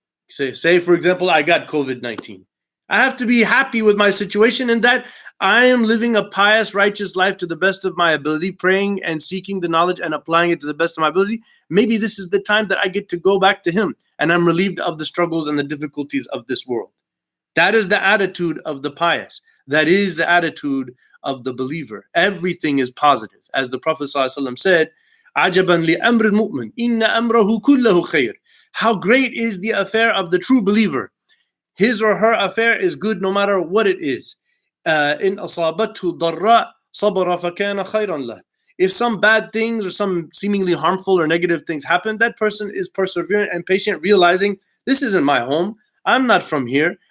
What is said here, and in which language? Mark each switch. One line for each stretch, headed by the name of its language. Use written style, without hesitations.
English: Say for example, I got COVID-19. I have to be happy with my situation in that I am living a pious, righteous life to the best of my ability, praying and seeking the knowledge and applying it to the best of my ability. Maybe this is the time that I get to go back to him and I'm relieved of the struggles and the difficulties of this world. That is the attitude of the pious. That is the attitude of the believer. Everything is positive. As the Prophet ﷺ said,
Arabic: عَجَبًا لِأَمْرِ الْمُؤْمِنِ إِنَّ أَمْرَهُ كُلَّهُ خَيْرٌ.
English: How great is the affair of the true believer. His or her affair is good no matter what it is.
Arabic: إِنْ أَصَابَتْهُ ضَرَّاء صَبَرَ فَكَانَ خَيْرًا لَهُ.
English: If some bad things or some seemingly harmful or negative things happen, that person is perseverant and patient, realizing this isn't my home. I'm not from here.